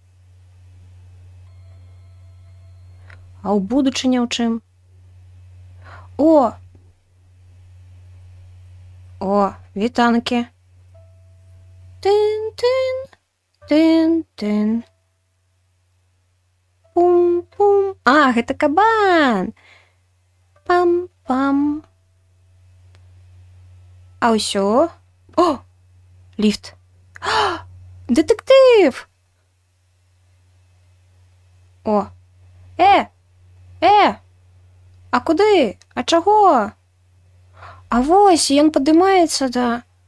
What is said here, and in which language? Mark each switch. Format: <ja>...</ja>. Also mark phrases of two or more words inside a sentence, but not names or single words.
<be>А ў будучыня ў чым? О! О, вітанкі. Тын-тын, тын-тын. Пум-пум. А, гэта кабан. Пам-пам. А ўсё? О, ліфт. Дэтэктыў! О, а куды? А чаго? А вось, ён падымаецца да...</be>